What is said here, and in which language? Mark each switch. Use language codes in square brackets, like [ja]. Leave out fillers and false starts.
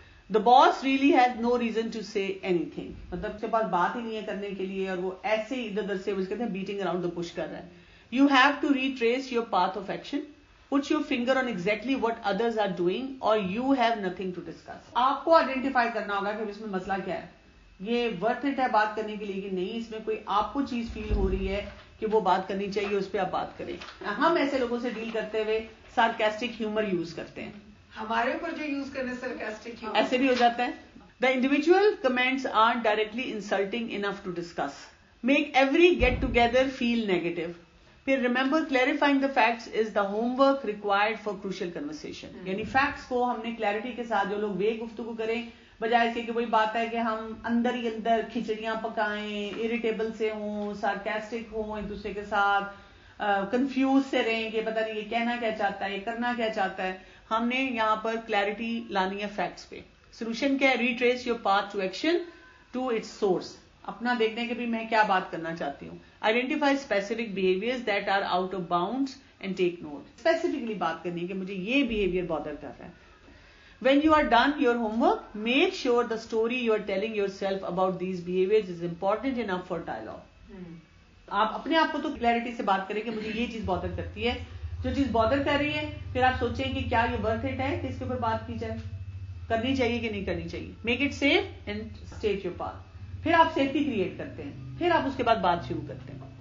[en] The boss really has no reason to say anything. [ur] مطلب اس کے پاس بات ہی نہیں ہے کرنے کے لیے, اور وہ ایسے ہی ادھر ادھر سے کہتے ہیں [en] beating around the bush [ur] کر رہا ہے. [en] You have to retrace your path of action. Put your finger on exactly what others are doing or you have nothing to discuss. [ur] آپ کو آئیڈینٹیفائی کرنا ہوگا کہ اس میں مسئلہ کیا ہے, یہ ورتھ اٹ ہے بات کرنے کے لیے کہ نہیں, اس میں کوئی آپ کو چیز فیل ہو رہی ہے کہ وہ بات کرنی چاہیے, اس پہ آپ بات کریں. ہم ایسے لوگوں سے ڈیل کرتے ہوئے سارکاسٹک ہیومر یوز کرتے ہیں, ہمارے اوپر جو یوز کرنے سارکاسٹک ہیومر ایسے بھی ہو جاتا ہے. [en] The individual comments aren't directly insulting enough to discuss. Make every get together feel negative. پھر remember clarifying the facts is the homework required for crucial conversation. [ur] یعنی فیکٹس کو ہم نے کلیئرٹی کے ساتھ جو لوگ ویگ گفتگو کریں, بجائے اس کے کہ وہی بات ہے کہ ہم اندر ہی اندر کھچڑیاں پکائیں, اریٹیبل سے ہوں, سارکاسٹک ہوں ایک دوسرے کے ساتھ, کنفیوز سے رہیں کہ پتہ نہیں یہ کہنا کیا چاہتا ہے, یہ کرنا کیا چاہتا ہے. ہم نے یہاں پر کلیئرٹی لانی ہے فیکٹس پہ. سولوشن کیا ہے؟ [en] Retrace your path to action to its source. [ur] اپنا دیکھنے ہیں کہ بھی میں کیا بات کرنا چاہتی ہوں. [en] Identify specific behaviours that are out of bounds and take note. [ur] Specifically بات کرنی ہے کہ مجھے یہ بہیویئر بادر کر رہا ہے. [en] When you are done your homework, make sure the story you are telling yourself about these behaviors is important enough for dialogue. [ur] آپ اپنے آپ کو تو کلیئرٹی سے بات کریں کہ مجھے یہ چیز بادر کرتی ہے. جو چیز بادر کر رہی ہے پھر آپ سوچیں کہ کیا یہ ورتھ اٹ ہے کہ اس کے اوپر بات کی جائے, کرنی چاہیے کہ نہیں کرنی چاہیے. [en] Make it safe and state your path. [ur] پھر آپ سیفٹی کریٹ کرتے ہیں, پھر آپ اس کے بعد بات شروع کرتے ہیں.